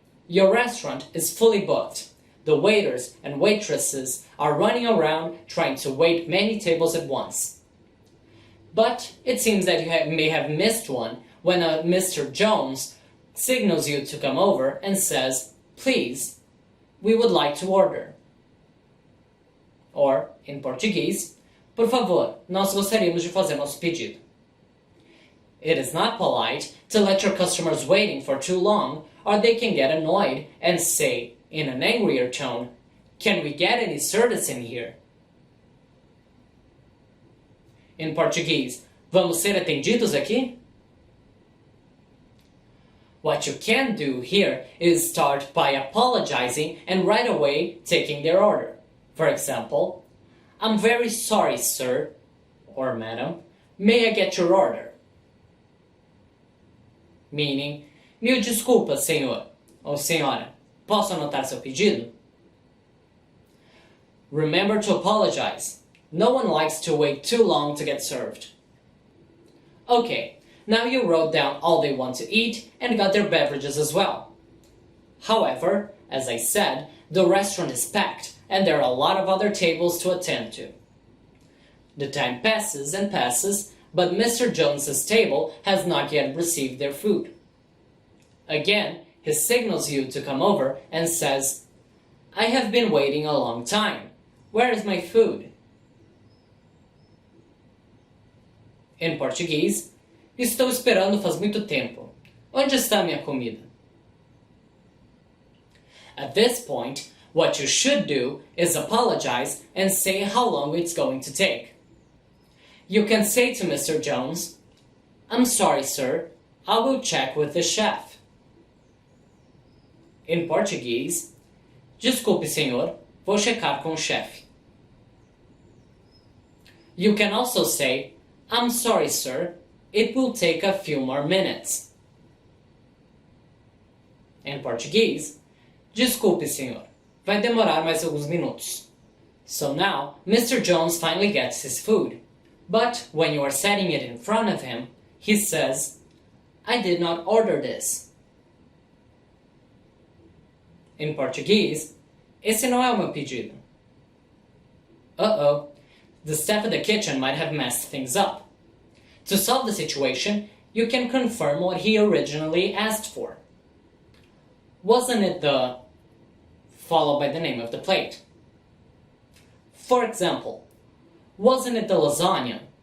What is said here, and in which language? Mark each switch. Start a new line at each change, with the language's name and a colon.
English: Your restaurant is fully booked. The waiters and waitresses are running around trying to wait many tables at once. But it seems that you may have missed one when a Mr. Jones signals you to come over and says, please, we would like to order. Or, in Portuguese,
Portuguese: por favor, nós gostaríamos de fazer nosso pedido.
English: It is not polite to let your customers waiting for too long, or they can get annoyed and say, in an angrier tone, can we get any service in here? In Portuguese,
Portuguese: vamos ser atendidos aqui?
English: What you can do here is start by apologizing and right away taking their order. For example, I'm very sorry, sir, or madam, may I get your order? Meaning,
Portuguese: mil desculpas, senhor, ou senhora, posso anotar seu pedido?
English: Remember to apologize. No one likes to wait too long to get served. Okay, now you wrote down all they want to eat and got their beverages as well. However, as I said, the restaurant is packed and there are a lot of other tables to attend to. The time passes and passes, but Mr. Jones's table has not yet received their food. Again, he signals you to come over and says, I have been waiting a long time. Where is my food? In Portuguese,
Portuguese: estou esperando faz muito tempo. Onde está minha comida?
English: At this point, what you should do is apologize and say how long it's going to take. You can say to Mr. Jones, I'm sorry, sir, I will check with the chef. In Portuguese,
Portuguese: desculpe, senhor, vou checar com o chefe.
English: You can also say, I'm sorry, sir. It will take a few more minutes.
Portuguese: Em português, desculpe, senhor. Vai demorar mais alguns minutos.
English: So now, Mr. Jones finally gets his food. But when you are setting it in front of him, he says, I did not order this.
Portuguese: Em português, esse não é o meu pedido.
English: Uh-oh, the staff at the kitchen might have messed things up. To solve the situation, you can confirm what he originally asked for. Wasn't it the... followed by the name of the plate? For example, wasn't it the lasagna?